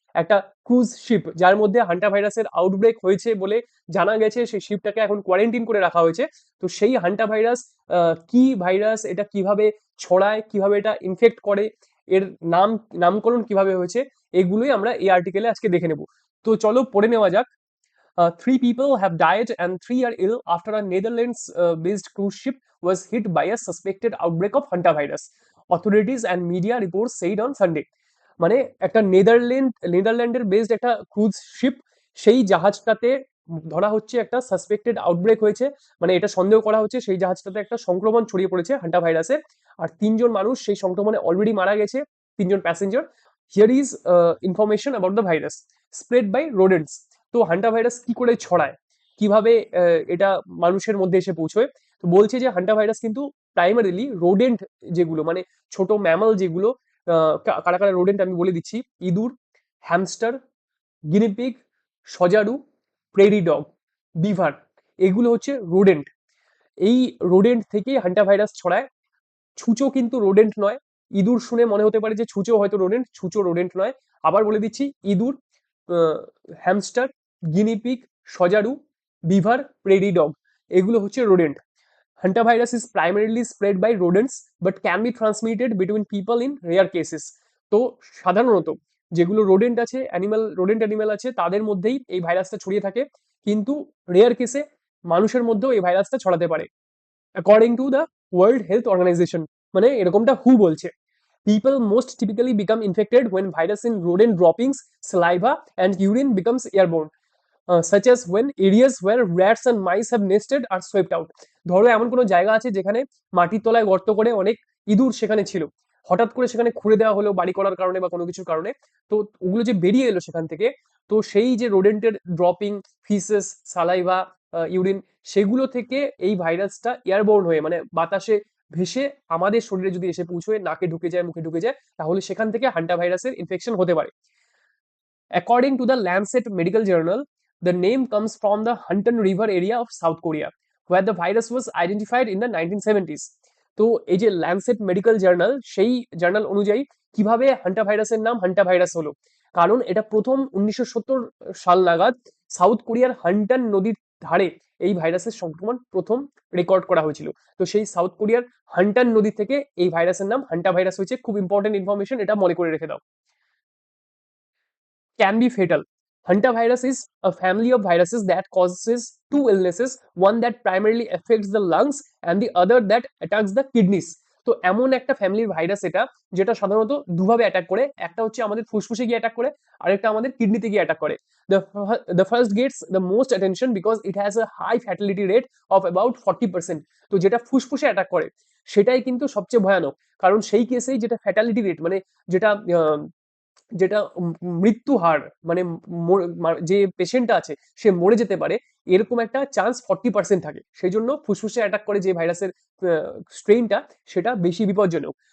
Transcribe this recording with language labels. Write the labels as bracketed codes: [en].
[bn] একটা cruise sheep যার মধ্যে হান্টা ভাইরাসের আউটব্রেক হয়েছে বলে জানা গেছে, সেই শিপটাকে এখন কোয়ারেন্টিন করে রাখা হয়েছে। তো সেই হান্টা ভাইরাস কি ভাইরাস, এটা কিভাবে ছড়ায়, কিভাবে এটা ইনফেক্ট করে, এর নামকরণ কিভাবে হয়েছে, এগুলোই আমরা এই আর্টিকেলে আজকে দেখে নেব। তো চলো পড়ে নেওয়া যাক। [en] Three people have died and three are ill after a Netherlands-based cruise ship was hit by a suspected outbreak of hantavirus. Authorities and media reports said on Sunday. [bn] মানে একটা নেদারল্যান্ডের বেসড একটা ক্রুজ শিপ, সেই জাহাজটাতে ধরা হচ্ছে একটা suspected outbreak হয়েছে। মানে এটা সন্দেহ করা হচ্ছে সেই জাহাজটাতে একটা সংক্রমণ ছড়িয়ে পড়েছে হান্টা ভাইরাসের। আর তিনজন মানুষ সেই সংক্রমণে অলরেডি মারা গেছে, তিনজন passenger. [en] Here is information about the virus spread by rodents. [bn] তো হান্টা ভাইরাস কি করে ছড়ায়, কিভাবে এটা মানুষের মধ্যে এসে পৌঁছয়। তো বলছে যে হান্টা ভাইরাস কিন্তু প্রাইমারিলি রোডেন্ট, যেগুলো মানে ছোট ম্যামাল যেগুলো, কারা কারা রোডেন্ট আমি বলে দিচ্ছি: ইঁদুর, হ্যামস্টার, গিনিপিগ, সজারু, প্রেরি ডগ, বিভার, এগুলো হচ্ছে রোডেন্ট। এই রোডেন্ট থেকে হান্টা ভাইরাস ছড়ায়। ছুঁচো কিন্তু রোডেন্ট নয়। ইঁদুর শুনে মনে হতে পারে যে ছুঁচো হয়তো রোডেন্ট, ছুঁচো রোডেন্ট নয়। আবার বলে দিচ্ছি: ইঁদুর, হ্যামস্টার, গিনিপিগ, সজারু, বিভার, প্রেরি ডগ, এগুলো হচ্ছে rodent. [en] Hantavirus is primarily spread by rodents but can be transmitted between people in rare cases. [bn] তো সাধারণত যেগুলো রোডেন্ট আছে, রোডেন্ট অ্যানিমেল আছে, তাদের মধ্যেই এই ভাইরাসটা ছড়িয়ে থাকে, কিন্তু রেয়ার কেসে মানুষের মধ্যেও এই ভাইরাসটা ছড়াতে পারে। [en] according to the world health organisation, [bn] মানে এরকমটা হু বলছে, [en] people most typically become infected when virus in rodent droppings, saliva and urine becomes airborne, such as when areas where rats and mice have nested are swept out. [bn] ধরো এমন কোনো জায়গা আছে যেখানে মাটির তলায় গর্ত করে অনেক ইঁদুর সেখানে ছিল, হঠাৎ করে সেখানে খুঁড়ে দেওয়া হলো বাড়ি করার কারণে বা কোনো কিছুর কারণে। তো ওগুলো যে বেরিয়ে এলো সেখান থেকে, তো সেই যে রোডেন্টের ড্রপিং, ফিসেস, সালাইভা, ইউরিন, সেগুলো থেকে এই ভাইরাসটা এয়ারবোর্ন হয়ে মানে বাতাসে ভেসে আমাদের শরীরে যদি এসে পৌঁছয়, নাকে ঢুকে যায়, মুখে ঢুকে যায়, তাহলে সেখান থেকে হান্টা ভাইরাসের ইনফেকশন হতে পারে। [en] According to the Lancet Medical Journal, the name comes from the Hunton River area of South Korea, where the virus was identified in the 1970s. [bn] তো এই যে ল্যান্সেট মেডিকেল জার্নাল, সেই জার্নাল অনুযায়ী কিভাবে hanta ভাইরাসের নাম হান্টা ভাইরাস হলো, কারণ এটা প্রথম 1970 সাল নাগাদ সাউথ কোরিয়ার হান্টান নদীর ধারে এই ভাইরাসের সংক্রমণ প্রথম রেকর্ড করা হয়েছিল। তো সেই সাউথ কোরিয়ার হান্টান নদী থেকে এই ভাইরাসের নাম হান্টা ভাইরাস হয়েছে। খুব ইম্পর্টেন্ট ইনফরমেশন, এটা মনে করে রেখে দাও। [en] Can be fatal. Hantavirus is a family of viruses that causes two illnesses, one that primarily affects the lungs and the other that attacks the kidneys. [bn] তো এমন একটা ফ্যামিলির ভাইরাস এটা, যেটা সাধারণত দুভাবে অ্যাটাক করে। একটা হচ্ছে আমাদের ফুসফুসে গিয়ে অ্যাটাক করে, আরেকটা আমাদের কিডনিতে গিয়ে অ্যাটাক করে। [en] The first gets the most attention because it has a high fatality rate of about 40%. [bn] তো যেটা ফুসফুসে অ্যাটাক করে সেটাই কিন্তু সবচেয়ে ভয়ানক, কারণ সেই কেসেই যেটা ফ্যাটালিটি রেট, মানে যেটা যেটা মৃত্যু হার, মানে যে পেশেন্টটা আছে সে মরে যেতে পারে, এরকম একটা চান্স 40% থাকে। সেই জন্য ফুসফুসে অ্যাটাক করে যে ভাইরাসের স্ট্রেইনটা, সেটা বেশি বিপজ্জনক।